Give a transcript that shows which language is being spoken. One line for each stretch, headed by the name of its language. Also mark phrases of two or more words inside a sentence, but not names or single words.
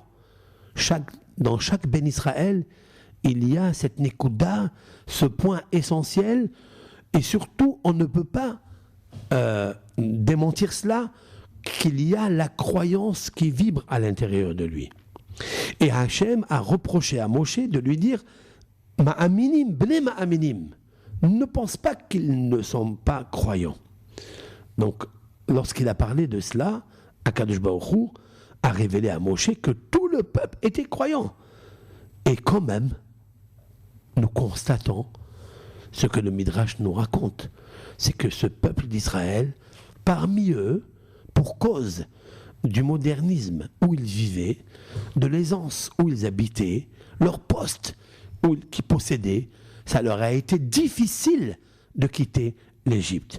French: Dans chaque Ben Israël, il y a cette Nekuda, ce point essentiel, et surtout, on ne peut pas démentir cela, qu'il y a la croyance qui vibre à l'intérieur de lui. Et Hachem a reproché à Moshe de lui dire «
Hebrew: מאמינים, בני מאמינים
French: » ne pense pas qu'ils ne sont pas croyants. Donc, lorsqu'il a parlé de cela, Akadosh Baruch Hu a révélé à Moshe que tout le peuple était croyant. Et quand même, nous constatons ce que le Midrash nous raconte, c'est que ce peuple d'Israël, parmi eux, pour cause du modernisme où ils vivaient, de l'aisance où ils habitaient, leur poste qu'ils possédaient, ça leur a été difficile de quitter l'Égypte.